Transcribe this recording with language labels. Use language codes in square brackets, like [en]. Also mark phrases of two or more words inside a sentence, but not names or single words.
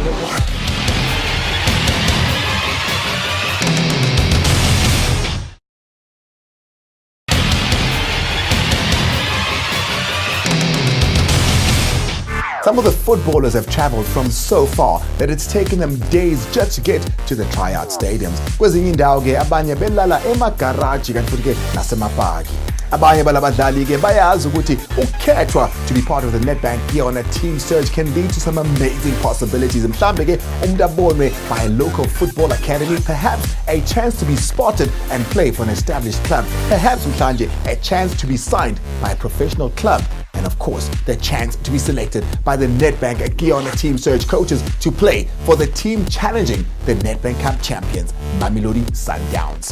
[en] Some of the footballers have travelled from so far that it's taken them days just to get to the tryout stadiums. [zu] Kwezinye indawo ke abanye belala emagaraji kanti futhi ke nasemapaki. Abanye balabadlali ke bayazi ukuthi ukukhethwa [en] to be part of the Nedbank Yona team search can lead to some amazing possibilities. [zu] Mhlambe ke umuntu abonwe [en] by a local football academy, perhaps a chance to be spotted and play for an established club, perhaps mhlanje a chance to be signed by a professional club, and of course the chance to be selected by the Nedbank Yona team search coaches to play for the team challenging the Nedbank Cup champions, Mamelodi Sundowns.